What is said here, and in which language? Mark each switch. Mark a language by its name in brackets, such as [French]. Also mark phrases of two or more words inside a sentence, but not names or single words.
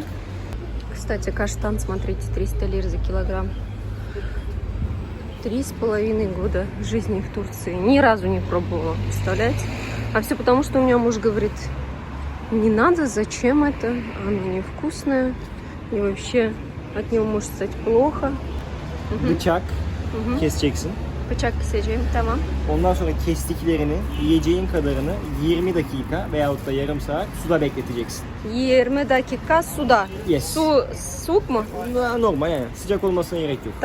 [Russian] Кстати, каштан, смотрите, 300 лир за килограмм. 3,5 года жизни в Турции. Ни разу не пробовала, представляете? А все потому, что у меня муж говорит, не надо, зачем это, оно невкусное, и вообще от него может стать плохо. [Turkish] Bıçak keseceksin. Bıçak keseceğim, tamam. Ondan sonra kestiklerini, yiyeceğin kadarını 20 dakika veyahut da yarım saat suda bekleteceksin. 20 dakika suda. Yes. Soğuk mu? Normal yani. Sıcak olmasına gerek yok.